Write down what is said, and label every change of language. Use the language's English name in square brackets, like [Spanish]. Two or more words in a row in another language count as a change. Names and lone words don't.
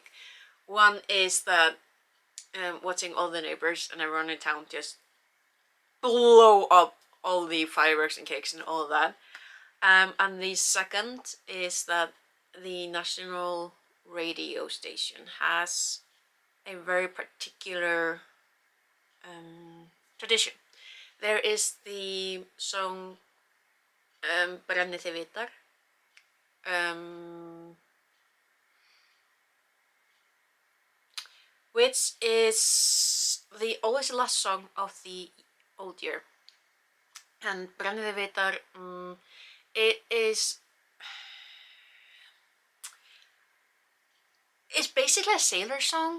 [English] One is that watching all the neighbors and everyone in town just blow up all the fireworks and cakes and all of that. And the second is that the national radio station has a very particular tradition. There is the song Brennið þið vitar, which is always the last song of the old year. And Brenniðivitar, it is, it's basically a sailor song.